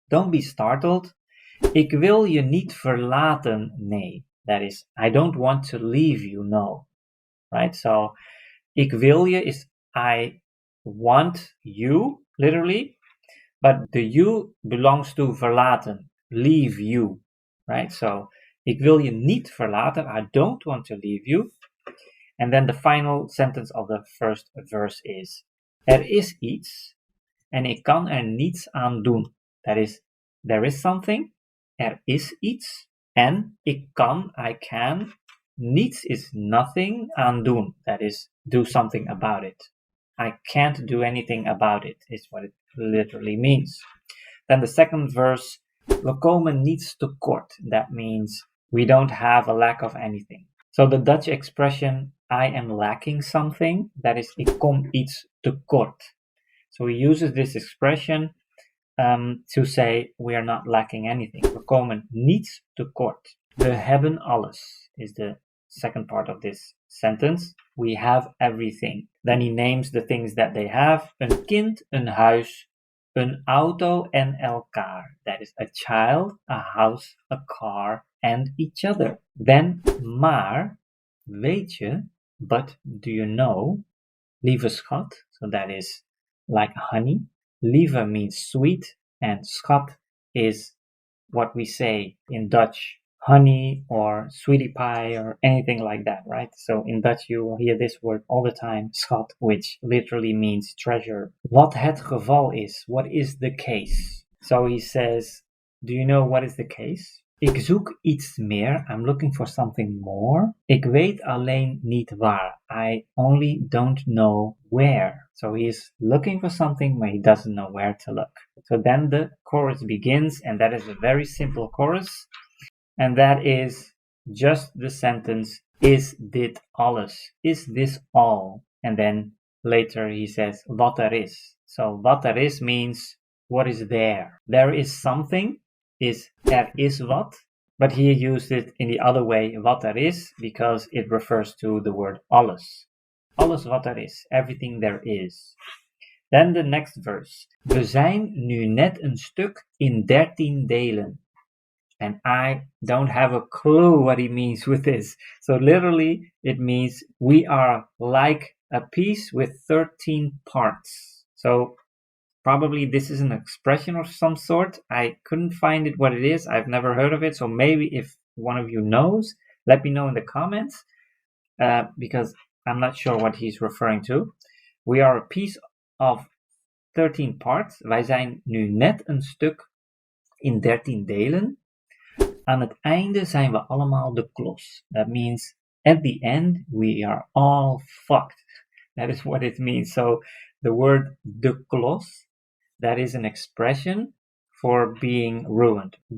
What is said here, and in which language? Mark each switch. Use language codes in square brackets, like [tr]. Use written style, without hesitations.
[en] Don't be startled. [nl] Ik wil je niet verlaten. Nee. [en] That is, I don't want to leave you. No. Right? So, [nl] ik wil je [en] is I want you, literally. But the you belongs to [nl] verlaten. [en] leave you, right? So, [nl] ik wil je niet verlaten. [en] I don't want to leave you. And then the final sentence of the first verse is, [nl] er is iets en ik kan er niets aan doen. [en] That is, there is something, [nl] er is iets, en ik kan, [en] I can, [nl] niets [en] is nothing [nl] aan doen. [en] That is, do something about it. I can't do anything about it, is what it literally means. Then the second verse, [nl] we komen niets tekort. [en] That means we don't have a lack of anything. So the Dutch expression, I am lacking something, that is, [nl] ik kom iets tekort. [en] So he uses this expression to say we are not lacking anything. [nl] We komen niets tekort. We hebben alles [en] is the second part of this sentence. We have everything. Then he names the things that they have. [nl] Een kind, een huis, een auto en elkaar. [en] That is a child, a house, a car, and each other. Then, [nl] maar, weet je, [en] but do you know, [nl] lieve schat, [en] so that is like honey. Lieve means sweet, and schat is what we say in Dutch, honey or sweetie pie or anything like that, right? So in Dutch you will hear this word all the time, schat, which literally means treasure. [nl] Wat het geval is, [en] what is the case? So he says, do you know what is the case? [nl] Ik zoek iets meer. [en] I'm looking for something more. [nl] Ik weet alleen niet waar. [en] I only don't know where. So he is looking for something, but he doesn't know where to look. So then the chorus begins, and that is a very simple chorus. And that is just the sentence, [nl] is dit alles? [en] Is this all? And then later he says, [nl] wat er is. [en] So [nl] wat er is [en] means what is there. There is something, is [nl] er is wat. [en] But he used it in the other way, [nl] wat er is, [en] because it refers to the word alles. [nl] Alles wat er is, [en] everything there is. Then the next verse. [nl] We zijn nu net een stuk in 13 delen. [en] And I don't have a clue what he means with this. So literally, it means we are like a piece with 13 parts. So probably this is an expression of some sort. I couldn't find it what it is. I've never heard of it. So maybe if one of you knows, let me know in the comments, because I'm not sure what he's referring to. We are a piece of 13 parts. [nl] Wij zijn nu net een stuk in 13 delen. Aan het einde zijn we allemaal de klos. [en] That means at the end we are all fucked. That is what it means. So the word de klos, that is an expression for being ruined.